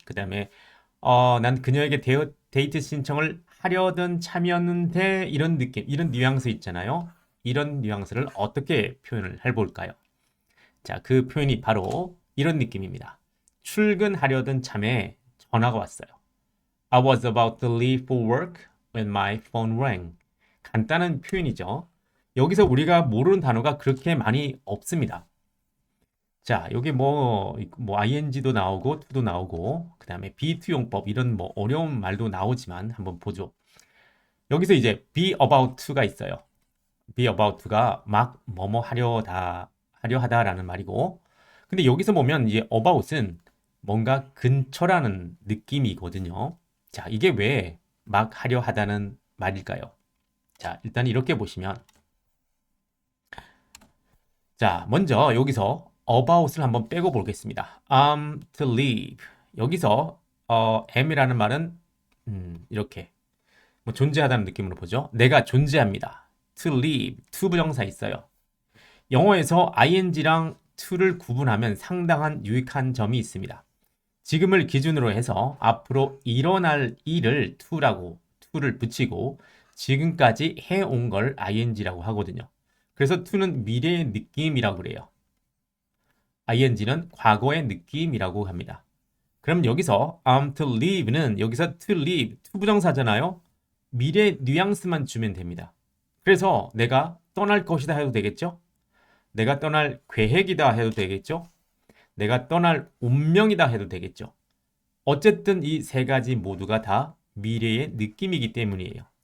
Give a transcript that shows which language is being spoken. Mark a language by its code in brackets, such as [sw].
[ko] 그 다음에 난 그녀에게 데이트 신청을 하려던 참이었는데 이런 느낌, 이런 뉘앙스 있잖아요. 이런 뉘앙스를 어떻게 표현을 해볼까요? 자, 그 표현이 바로 이런 느낌입니다. 출근하려던 참에 전화가 왔어요. [en] I was about to leave for work when my phone rang. [ko] 간단한 표현이죠. 여기서 우리가 모르는 단어가 그렇게 많이 없습니다. 자, 여기 뭐 ing도 나오고 to도 나오고 그다음에 be to 용법 이런 뭐 어려운 말도 나오지만 한번 보죠. 여기서 이제 be about to가 있어요. be about to가 막 뭐뭐 하려 하다라는 말이고. 근데 여기서 보면 이제 about은 뭔가 근처라는 느낌이거든요. 자, 이게 왜 막 하려 하다는 말일까요? 자, 일단 이렇게 보시면 자, 먼저 여기서 about을 한번 빼고 보겠습니다. [en] I'm to leave. [ko] 여기서 am이라는 말은 이렇게 뭐 존재하다는 느낌으로 보죠. 내가 존재합니다. [en] to leave, [ko] to 부정사 있어요. 영어에서 ing랑 to를 구분하면 상당한 유익한 점이 있습니다. 지금을 기준으로 해서 앞으로 일어날 일을 to를 붙이고 지금까지 해온 걸 ing라고 하거든요. 그래서 to는 미래의 느낌이라고 그래요. ing는 과거의 느낌이라고 합니다. 그럼 여기서 [en] I'm to leave [ko] 는 여기서 to leave, to 부정사잖아요. 미래 뉘앙스만 주면 됩니다. 그래서 내가 떠날 것이다 해도 되겠죠? 내가 떠날 계획이다 해도 되겠죠? 내가 떠날 운명이다 해도 되겠죠? 어쨌든 이 세 가지 모두가 다 미래의 느낌이기 때문이에요.